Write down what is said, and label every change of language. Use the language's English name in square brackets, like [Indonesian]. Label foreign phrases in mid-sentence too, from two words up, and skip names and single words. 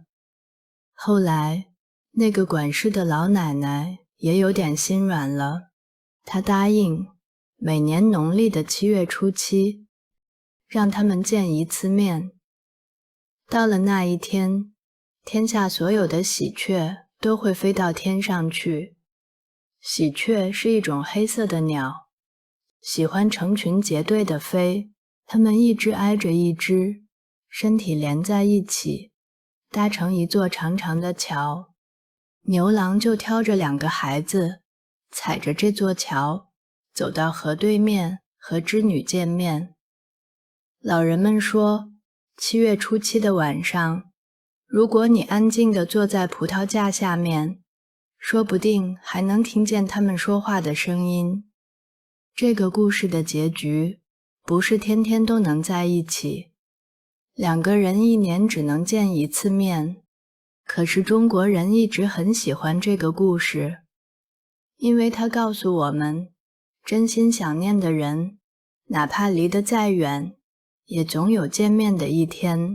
[Chinese] 後來，那個管事的老奶奶也有點心軟了，她答應每年農曆的7月初7，讓他們見一次面。到了那一天，天下所有的喜鵲都會飛到天上去。喜鵲是一種黑色的鳥，喜歡成群結隊地飛，它們一隻挨着一隻，身體連在一起，搭成一座長長的橋。牛郎就挑着2個孩子，踩着這座橋， 走到河對面和織女見面。老人們說，7月初7的晚上，如果你安靜地坐在葡萄架下面，說不定還能聽見他們說話的聲音。這個故事的結局不是天天都能在一起，2個人1年只能見1次面。可是中國人一直很喜歡這個故事，因為它告訴我們，真心想念的人，哪怕離得再遠，也總有見面的一天。